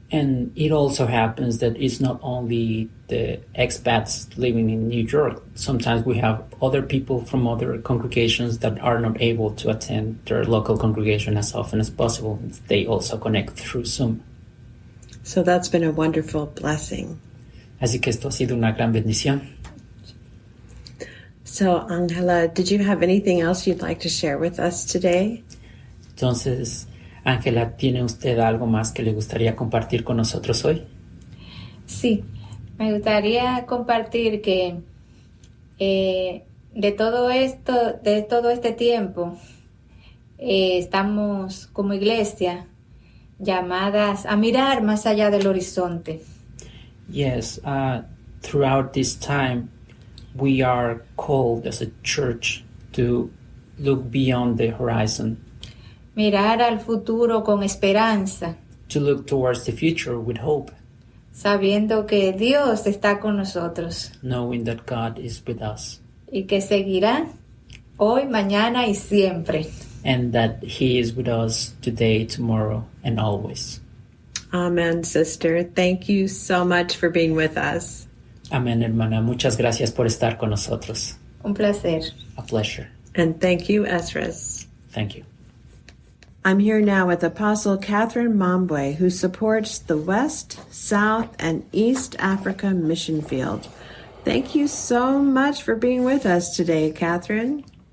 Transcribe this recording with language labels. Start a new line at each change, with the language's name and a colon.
English: And it also happens that it's not only the expats living in New York. Sometimes we have other people from other congregations that are not able to attend their local congregation as often as possible. They also connect through Zoom. So that's been a wonderful blessing.
Spanish: Así que esto ha sido una gran bendición.
English: So, Angela, did you have anything else you'd like to share with us today?
Spanish: Entonces, Ángela, ¿tiene usted algo más que le gustaría compartir con nosotros hoy? Sí, me gustaría compartir que de todo este tiempo, estamos como iglesia llamadas a mirar más allá del horizonte.
English: Yes, throughout this time, we are called as a church to look beyond the horizon.
Spanish: Mirar al futuro con esperanza.
English: To look towards the future with hope.
Spanish: Sabiendo que Dios está con nosotros.
English: Knowing that God is with us.
Spanish: Y que seguirá hoy, mañana y siempre.
English: And that He is with us today, tomorrow, and always. Amen, sister. Thank you so much for being with us.
Spanish: Amén, hermana. Muchas gracias por estar con nosotros. Un placer.
English: A pleasure. And thank you, Esdras. Thank you. I'm here now with Apostle Catherine Mambwe, who supports the West, South, and East Africa mission field. Thank you so much for being with us today, Catherine.